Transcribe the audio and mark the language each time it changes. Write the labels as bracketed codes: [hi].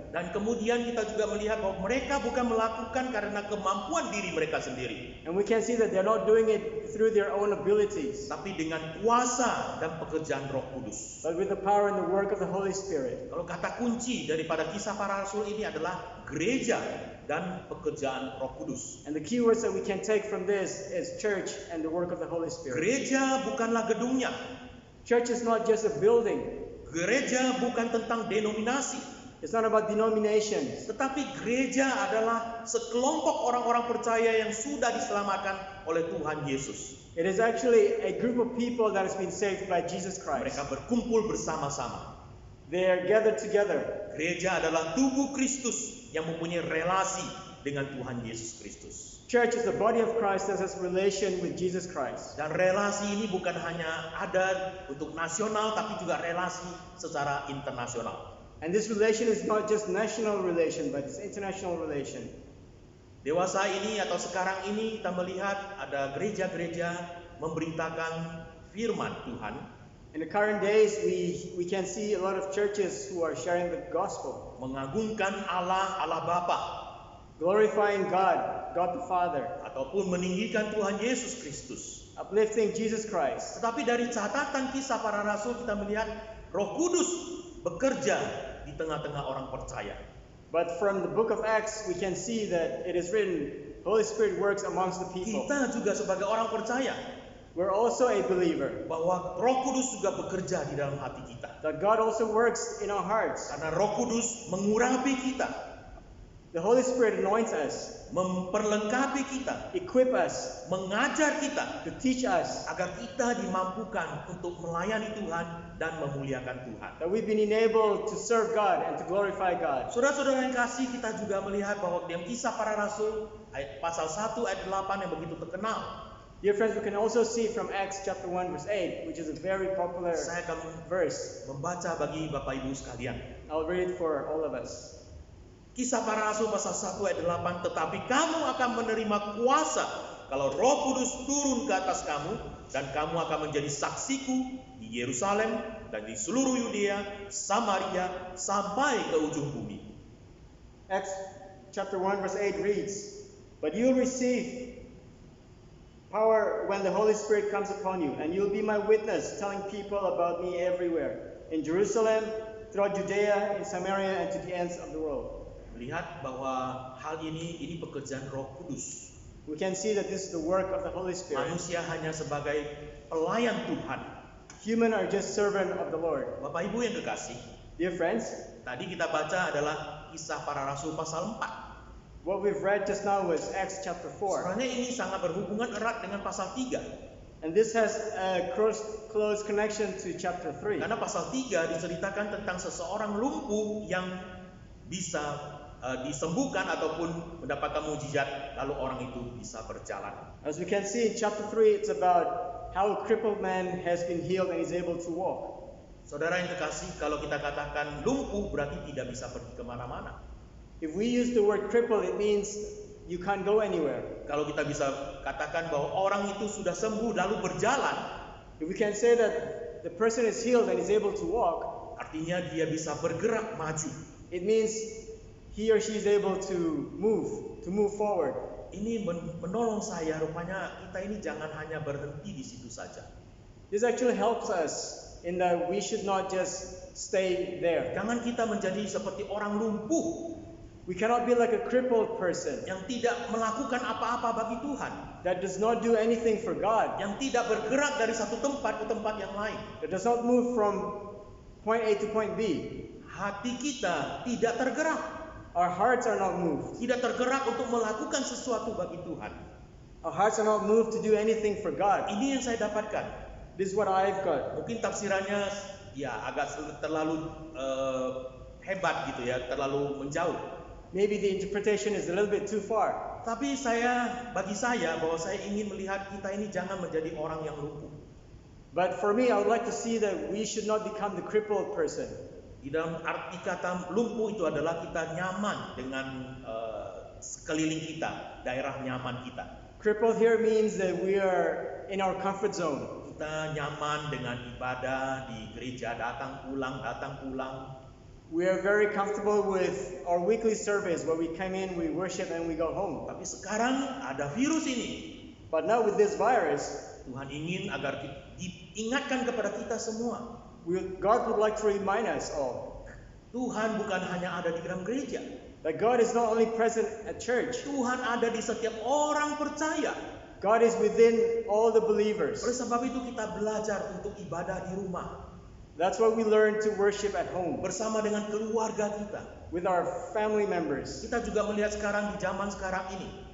[id] Dan kemudian kita juga melihat bahwa mereka bukan melakukan karena kemampuan diri mereka sendiri, [en] And we can see that they're not doing it through their own abilities, [id] tapi dengan kuasa dan pekerjaan Roh Kudus. [en] but with the power and the work of the Holy Spirit. [id] Kalau kata kunci daripada kisah para rasul ini adalah gereja dan pekerjaan Roh Kudus. [en] And the key words that we can take from this is church and the work of the Holy Spirit. [id] Gereja bukanlah gedungnya. [en] Church is not just a building. [id] Gereja bukan tentang denominasi. [en] It's not about denominations. [id] Tetapi gereja adalah sekelompok orang-orang percaya yang sudah diselamatkan oleh Tuhan Yesus. [en] It is actually a group of people that has been saved by Jesus Christ. [id] Mereka berkumpul bersama-sama. [en] They are gathered together. [id] Gereja adalah tubuh Kristus yang mempunyai relasi dengan Tuhan Yesus Kristus. [en] Church is the body of Christ that has relation with Jesus Christ. [id] Dan relasi ini bukan hanya ada untuk nasional, tapi juga relasi secara internasional. [en] And this relation is not just national relation, but it's international relation. [id] Dewasa ini atau sekarang ini kita melihat ada gereja-gereja memberitakan firman Tuhan. [en] In the current days, we can see a lot of churches who are sharing the gospel, [id] Mengagungkan Allah, Allah Bapa, [en] glorifying God, God the Father, [id] ataupun meninggikan Tuhan Yesus Kristus. [en] uplifting Jesus Christ. [id] Tetapi dari catatan kisah para rasul kita melihat Roh Kudus bekerja di tengah-tengah orang percaya. [en] But from the book of Acts, we can see that it is written, Holy Spirit works amongst the people. [id] Kita juga sebagai orang percaya, [en] we're also a believer. [id] bahwa Roh Kudus juga bekerja di dalam hati kita. [en] That God also works in our hearts. [id] Karena Roh Kudus mengurapi kita, [en] The Holy Spirit anoints us, [id] memperlengkapi kita, [en] equip us, [id] mengajar kita [en] to teach us, [id] agar kita dimampukan untuk melayani Tuhan dan memuliakan Tuhan. [en] that we've been enabled to serve God and to glorify God. [id] Saudara-saudara yang kasih, kita juga melihat bahwa dalam Kisah Para Rasul ayat pasal 1 ayat 8 yang begitu terkenal. [en] Dear friends, we can also see from Acts chapter 1 verse 8, which is a very popular [id] Saya akan [en] verse. [id] membaca bagi Bapak Ibu sekalian. [en] I'll read it for all of us. [id] Kisah Para Rasul pasal 1 ayat 8, tetapi kamu akan menerima kuasa kalau Roh Kudus turun ke atas kamu, dan kamu akan menjadi saksiku di Yerusalem dan di seluruh Yudea, Samaria, sampai ke ujung bumi. [en] Acts chapter 1 verse 8 reads, "But you'll receive power when the Holy Spirit comes upon you, and you'll be my witness, telling people about me everywhere, in Jerusalem, throughout Judea, in Samaria, and to the ends of the world." [id] Melihat bahwa hal ini pekerjaan Roh Kudus. [en] We can see that this is the work of the Holy Spirit. [id] Manusia hanya sebagai pelayan Tuhan. [en] Human are just servant of the Lord. [id] Bapak Ibu yang kekasih, [en] Dear friends, [id] tadi kita baca adalah Kisah Para Rasul pasal 4. [en] what we've read just now was Acts chapter 4. [id] Sebenarnya ini sangat berhubungan erat dengan pasal 3. [en] And this has a close connection to chapter 3. [id] Karena pasal 3 diceritakan tentang seseorang lumpuh yang bisa disembuhkan ataupun mendapatkan mujizat, lalu orang itu bisa berjalan. [en] As we can see in chapter 3, it's about how a crippled man has been healed and is able to walk. [id] Saudara yang terkasih, kalau kita katakan lumpuh berarti tidak bisa pergi kemana-mana. [en] If we use the word cripple, it means you can't go anywhere. [id] Kalau kita bisa katakan bahwa orang itu sudah sembuh lalu berjalan, [en] If we can say that the person is healed and is able to walk, [id] artinya dia bisa bergerak maju. [en] it means he or she is able to move forward. [id] Ini menolong saya, rupanya kita ini jangan hanya berhenti di situ saja. [en] This actually helps us in that we should not just stay there. [id] Jangan kita menjadi seperti orang lumpuh [en] We cannot be like a crippled person [id] yang tidak melakukan apa-apa bagi Tuhan, [en] that does not do anything for God, [id] yang tidak bergerak dari satu tempat ke tempat yang lain. [en] that does not move from point A to point B. [id] Hati kita tidak tergerak, [en] Our hearts are not moved. [id] tidak tergerak untuk melakukan sesuatu bagi Tuhan. [en] Our hearts are not moved to do anything for God. [id] Ini yang saya dapatkan. [en] This is what I've got. [id] Mungkin tafsirannya ya agak terlalu hebat gitu ya, terlalu menjauh. [en] Maybe the interpretation is a little bit too far. [id] Tapi bagi saya bahwa saya ingin melihat kita ini jangan menjadi orang yang lumpuh. [en] But for me, I would like to see that we should not become the crippled person. [id] Di dalam arti kata lumpuh itu adalah kita nyaman dengan sekeliling kita, daerah nyaman kita. [en] Crippled here means that we are in our comfort zone. [id] Kita nyaman dengan ibadah di gereja, datang pulang. [en] We are very comfortable with our weekly service where we come in, we worship, and we go home. [id] Tapi sekarang ada virus ini. [en] But now with this virus, [id] Tuhan ingin agar diingatkan kepada kita semua. [en] God would like to remind us all [id] Tuhan bukan hanya ada di dalam gereja. [en] that God is not only present at church, [id] Tuhan ada di setiap orang percaya. [en] God is within all the believers. [id] Oleh sebab itu kita belajar untuk ibadah di rumah. [en] That's why we learn to worship at home [id] Bersama dengan keluarga kita. [en] with our family members. [id] Kita juga melihat sekarang di zaman sekarang ini.